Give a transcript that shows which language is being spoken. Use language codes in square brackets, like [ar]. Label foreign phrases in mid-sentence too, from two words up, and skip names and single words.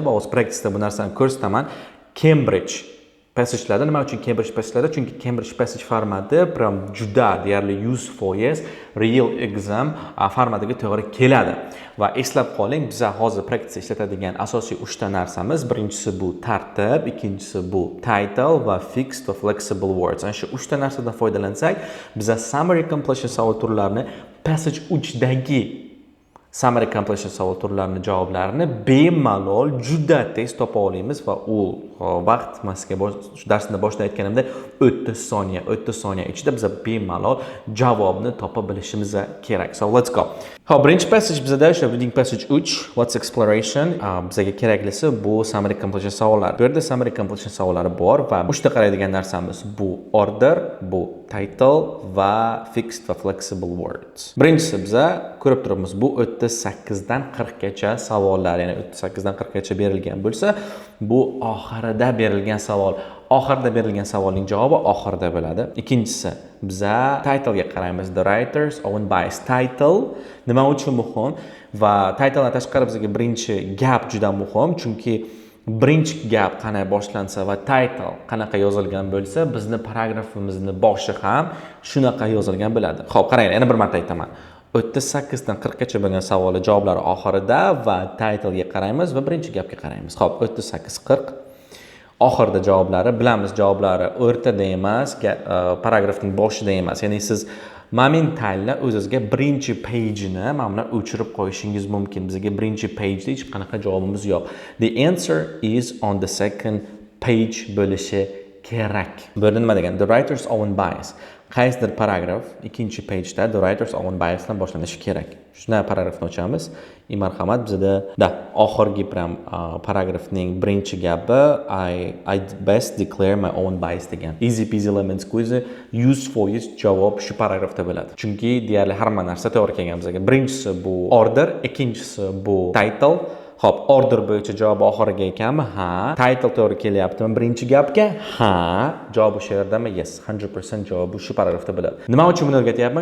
[uz] Va o'z practice'da bu narsani ko'rsataman. Cambridge passage'larda nima uchun Cambridge passage'larda? Chunki Cambridge passage formati pram juda deyarli 100% [en] real exam [uz] formatiga to'g'ri keladi. Va eslab qoling, biz hozir practice ishlatadigan asosiy 3 ta narsamiz, birinchisi bu tartib, ikkinchisi bu title va fixed va [en] flexible words. [uz] Ana shu 3 ta narsadan foydalansak, biz [en] summary completion [uz] savol turlarini passage 3 dagi [en] summary completion [uz] savol turlarini javoblarini bemalol juda tez topa olamiz va u vaqt masga darsni boshida aytganimda 30 soniya ichida biz bemalol javobni topa bilishimiz kerak. [en] So let's go. [uz] Xo'p, birinchi passage bizda o'sha [en] reading passage 3, what's exploration? [uz] Bizga keraklisi bu [en] summary completion [uz] savollar. Bu yerda [en] summary completion [uz] savollari bor va 3 ta qaraydigan narsamiz bu order, bu title va fixed va [en] flexible words. [uz] Birinchisi biza ko'rib turibmiz bu 38 dan 40 gacha savollar, ya'ni 38 dan 40 gacha berilgan bo'lsa, bu oxirida berilgan savol. oxirida berilgan savolning javobi oxirida bo'ladi. Ikkinchisi, biza title ga qaraymiz. [en] The writer's own bias. [uz] Title nima uchun muhim va titledan tashqari bizga birinchi gap juda muhim, chunki birinchi gap qanday boshlansa va title qanaqa yozilgan bo'lsa, bizni paragrafimizni boshi ham shunaqa yozilgan bo'ladi. Xo'p, qarang, yana bir marta aytaman. 38 dan 40 gacha bo'lgan savollar javoblari oxirida va title ga qaraymiz va birinchi gapga qaraymiz. Xo'p, 38 40 oxirida javoblari, bilamiz javoblari o'rtada emas, paragrafning boshida emas. Ya'ni siz momentalni o'zingizga birinchi page'ini mana buni o'chirib qo'yishingiz mumkin. Bizga birinchi page'da hech qanaqa javobimiz yo'q. [en] The answer is on the second page [uz] bo'lishi kerak. Bu nima degan? [en] The writer's own bias. [uz] Qaysidir paragraf ikkinchi pageda [en] the writer's own bias [uz] bilan boshlanishi kerak. Shunday paragrafni ochamiz. Marhamat, bizda oxirgi paragrafning birinchi gapi [en] I best declare my own bias [uz] degan. [en] Easy peasy lemon squeezy [uz] 100% javob shu paragrafda bo'ladi. Chunki deyarli hamma narsa to'g'ri kelgan bizga. Birinchisi bu order, ikkinchisi bu title. Xo'p, order bo'yicha javob oxiriga ekanmi? Ha. Title to'g'ri kelyaptimi birinchi gapga? Ha. Javob o'sha yerdami? Yes, 100% javob shu paragrafda bo'ladi. Nima uchun buni o'rgatyapman?